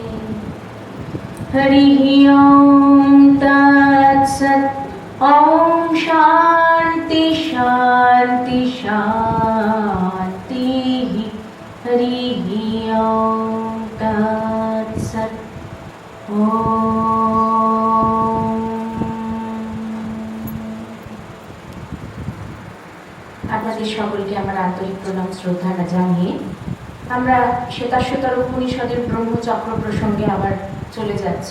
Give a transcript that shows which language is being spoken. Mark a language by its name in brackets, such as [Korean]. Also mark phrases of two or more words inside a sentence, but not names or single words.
[Sanskrit] हरिः ॐ तत्सत्। ॐ शान्ति शान्ति शान्तिः। हरिः ॐ तत्सत्। [Bangla] আপনাদের সকলকে আমার আন্তরিক প্রণাম শ্রদ্ধা জানিয়ে আমরা শ্বেতাশ্বতর উপনিষদের ব্রহ্মচক্র প্রসঙ্গে আবার চলে যাচ্ছি।